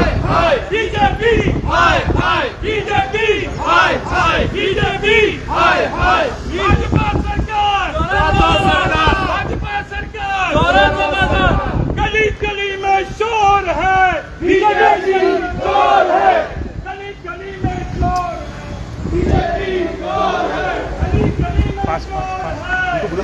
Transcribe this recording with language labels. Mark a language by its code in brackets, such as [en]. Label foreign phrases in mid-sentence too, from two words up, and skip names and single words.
[hi] हाय बीजेपी हाय हाय बीजेपी हाय हाय बीजेपी हाय हाय भाजपा सरकार भाजपा सरकार गली गली में शोर है बीजेपी शोर है गली गली में शोर बीजेपी शोर है गली गली में शोर है